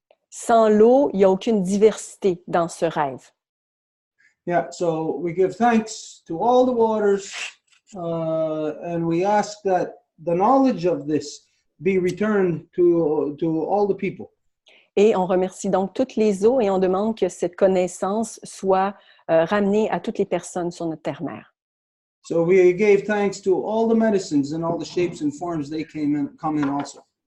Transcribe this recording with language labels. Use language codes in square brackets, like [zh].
[fr] Sans l'eau, il n'y a aucune diversité dans ce rêve. [en] Yeah, so we give thanks to all the waters, and we ask that the knowledge of this be returned to all the people. [fr] Et on remercie donc toutes les eaux et on demande que cette connaissance soit ramenée à toutes les personnes sur notre terre-mère. [en] So we gave thanks to all the medicines and all the shapes and forms they come in also.